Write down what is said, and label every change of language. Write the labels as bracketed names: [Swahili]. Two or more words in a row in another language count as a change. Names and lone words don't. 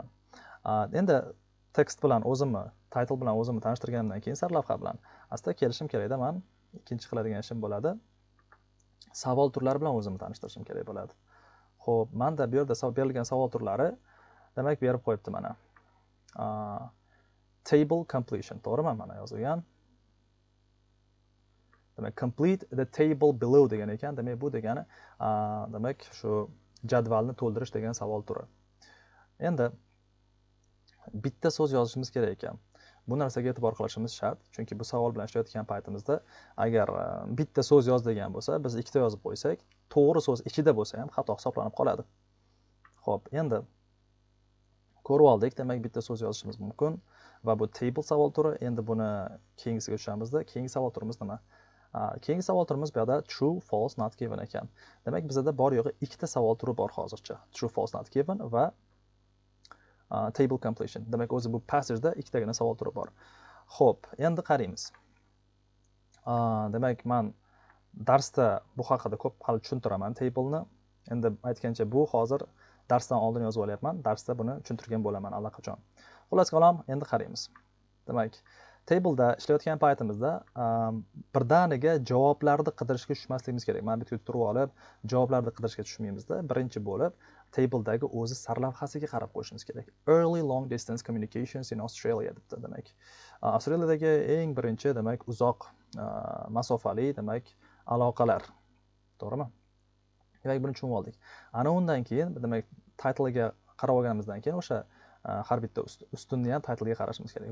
[Uzbek] Endi tekst bilan o'zimni, title bilan o'zimni tanishtirganimdan keyin sarlavha bilan asta kelishim kerakda, men ikkinchi qiladigan ishim bo'ladi. Savol turlari bilan o'zimni tanishtirishim kerak bo'ladi. Xo'p, menda bu yerda berilgan savol turlari demak berib qo'yibdi mana. [English] Table completion, to'g'rimi? [Uzbek] Mana yozilgan. Demak, [English] complete the table below degan ekan. [Uzbek] Demak, bu degani demak shu jadvalni to'ldirish degan savol turi. Endi bitta so'z yozishimiz kerak ekan. Bu narsaga e'tibor qilishimiz shart, chunki bu savol bilan ishlayotgan paytimizda agar bitta so'z yoz degan bo'lsa, biz ikkita yozib qo'ysak, to'g'ri so'z ichida bo'lsa ham xato hisoblanib qoladi. Xo'p, endi ko'rib oldik, demak bitta so'z yozishimiz mumkin va bu table savol turi. Endi buni keyingisiga o'tishimizda, keyingi savol turimiz nima? Keyingi savol turimiz bu yerda [English] true, false, not given [Uzbek] ekan. Demak, bizda bor yo'g'i ikkita savol turi bor hozircha. [English] True, false, not given va table completion. [Uzbek] Demak, o'zi bu passageda ikkitagina savol turi bor. Xo'p, endi qaraymiz. Demak, men darsda bu haqida ko'p hali tushuntiraman table'ni. Endi aytgancha bu hozir darsdan oldin yozib olyapman. Darsda buni tushuntirgan bo'laman allaqachon. Xullas kalom, endi qaraymiz. Demak, table'da ishlayotgan paytimizda birdaniga javoblarni qidirishga tushmasligimiz kerak. Mana bitta turib olib, javoblarni qidirishga tushmaymizda. Birinchi bo'lib table'dagi o'zi sarlavhasiga qarab qo'yishimiz kerak. [English] Early long distance communications in Australia debdi. [Uzbek] Demak, Avstraliyadagi eng birinchi demak uzoq masofali demak aloqalar. To'g'rimi? Demak, buni tushunib oldik. Ana undan keyin demak title ga qarab olganimizdan keyin o'sha har bitta ustunni ham title ga qarashimiz kerak.